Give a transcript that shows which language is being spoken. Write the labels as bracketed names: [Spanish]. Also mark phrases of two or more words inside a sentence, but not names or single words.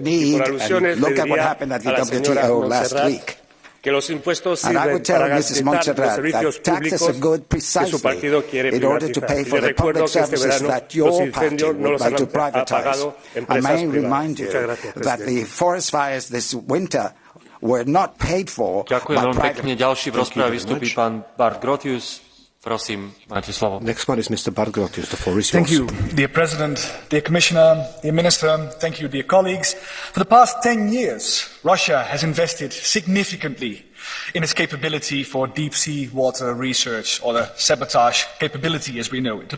[Spanish] Y por alusiones le diría a la señora Montserrat que los impuestos sirven para garantizar los servicios públicos que su partido quiere privatizar. Y le recuerdo que este verano los incendios no los han apagado empresas privadas. Muchas gracias, presidente. [Slovak] Ďakujem veľmi pekne. Ďalší v rozprave vystúpi pán Bart Grotius. Prosím, máte slovo. [English] Next one is Mr. Bart Grotius. The floor is yours. Thank you, dear President, dear Commissioner, dear Minister. Thank you, dear colleagues. For the past 10 years, Russia has invested significantly in its capability for deep-sea water research, or the sabotage capability as we know it.